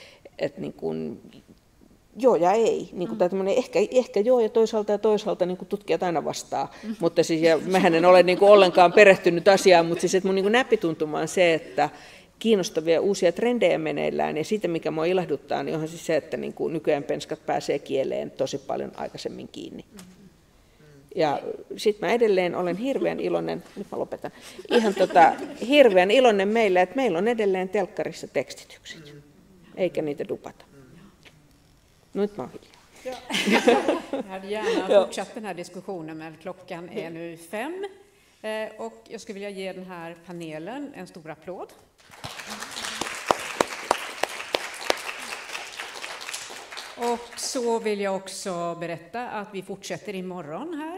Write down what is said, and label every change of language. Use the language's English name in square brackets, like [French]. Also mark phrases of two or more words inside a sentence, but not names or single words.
[Finnish] joo ja ei, tai ehkä joo ja toisaalta tutkijat aina vastaa, mutta siis, ja mähän en ole ollenkaan perehtynyt asiaan, mutta siis, että mun näppituntuma on se, että kiinnostavia uusia trendejä meneillään, ja siitä mikä mua ilahduttaa, niin onhan siis se, että nykyään penskat pääsee kieleen tosi paljon aikaisemmin kiinni. Ja sitten mä edelleen olen hirveän iloinen, nyt mä lopetan, hirveän iloinen meillä, että meillä on edelleen telkkarissa tekstitykset, eikä niitä dupata. Nyt mä oon hiljaa. [Swedish] Jag hade gärna fortsatt den här diskussionen, men klockan är nu 5. Och jag skulle vilja ge den här panelen en stor applåd. Och så vill jag också berätta att vi fortsätter imorgon här.